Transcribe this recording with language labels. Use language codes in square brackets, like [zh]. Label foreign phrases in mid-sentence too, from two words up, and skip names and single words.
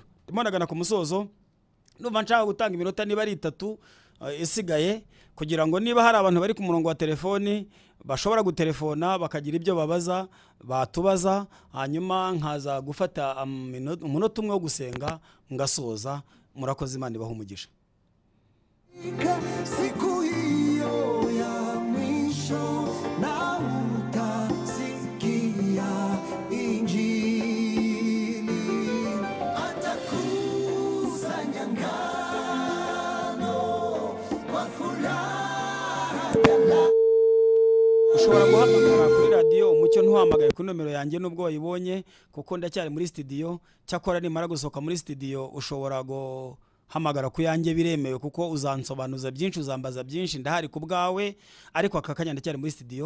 [rw] Ndimo ndagana ku musozo. Numva nshaka gutanga iminota niba ari 3 isigaye, kugira ngo niba hari abantu bari ku murongo wa telefoni bashobora gutelefona bakagira ibyo babaza batubaza, hanyuma nkaza gufata umunota umwe wo gusenga ngasoza. Murakoze, Imana ibahe umugisha. [sw] Siku hiyo ya mwisho na utasikia injili, atakusanya ngano kwa furaha. [rw] Ushobora guhamagara kuri radio umucyo, ntuhamagaye ku nomero yanjye nubwo wayibonye, kuko ndacyari muri studio. Cyakora nimara gusohoka muri studio ushobora hamagara ku yanjye, biremewe, kuko uzansobanuza byinshi, uzambaza byinshi, ndahari ku bwawe, ariko aka kanya ndacyari muri studio.